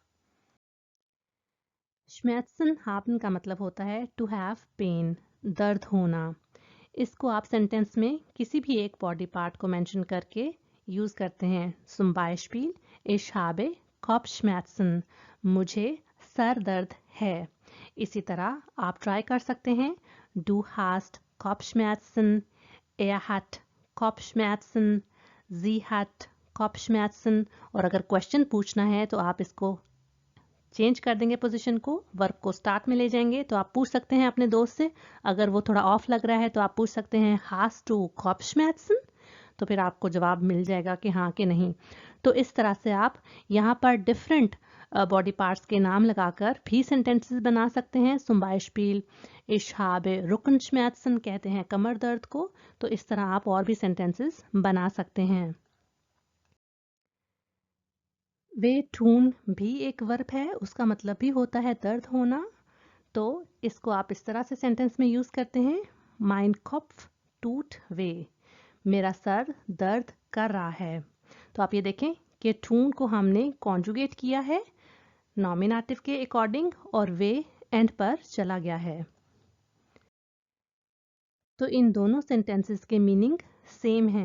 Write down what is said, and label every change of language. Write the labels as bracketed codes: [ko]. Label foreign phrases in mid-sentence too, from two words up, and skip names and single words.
[de] Schmerzen haben [hi] का मतलब होता है [en] to have pain, [hi] दर्द होना। इसको आप सेंटेंस में किसी भी एक [en] body part [hi] को मेंशन करके यूज करते हैं। [de] Zum Beispiel, ich habe Kopfschmerzen, [hi] मुझे सर दर्द है। इसी तरह आप ट्राई कर सकते हैं, [de] Du hast Kopfschmerzen, er hat Kopfschmerzen, sie hat Kopfschmerzen। [hi] और अगर क्वेश्चन पूछना है तो आप इसको चेंज कर देंगे पोजीशन को, वर्क को स्टार्ट में ले जाएंगे। तो आप पूछ सकते हैं अपने दोस्त से, अगर वो थोड़ा ऑफ लग रहा है तो आप पूछ सकते हैं [de] Hast du Kopfschmerzen, [hi] तो फिर आपको जवाब मिल जाएगा कि हाँ कि नहीं। तो इस तरह से आप यहाँ पर [en] different body parts [hi] के नाम लगाकर भी सेंटेंसेस बना सकते हैं। [de] Zum Beispiel, ich habe Rückenschmerzen [hi] कहते हैं कमर दर्द को। तो इस तरह आप और भी सेंटेंसेस बना सकते हैं। [de] weh tun [hi] भी एक वर्ब है, उसका मतलब भी होता है दर्द होना। तो इसको आप इस तरह से सेंटेंस में यूज करते हैं, [de] mein Kopf tut weh, [hi] मेरा सर दर्द कर रहा है। तो आप ये देखें कि ठून को हमने कॉन्जुगेट किया है नॉमिनेटिव के अकॉर्डिंग और वे एंड पर चला गया है। तो इन दोनों सेंटेंसेस के मीनिंग सेम हैं।